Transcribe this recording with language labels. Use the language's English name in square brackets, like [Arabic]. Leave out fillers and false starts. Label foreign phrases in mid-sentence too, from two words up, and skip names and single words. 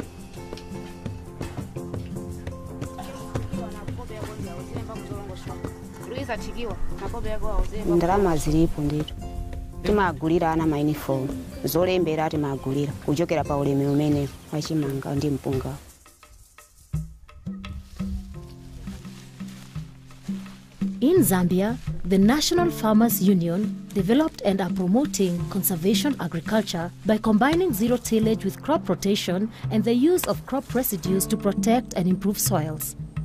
[Nyanja] Ndalama zilipo ndito timagulira ana mauniform zolembera timagulira kuchokera pa ulimi umene wachimanga ndi mpunga. [English] In Zambia, the National Farmers Union developed and are promoting conservation agriculture by combining zero tillage with crop rotation and the use of crop residues to protect and improve soils.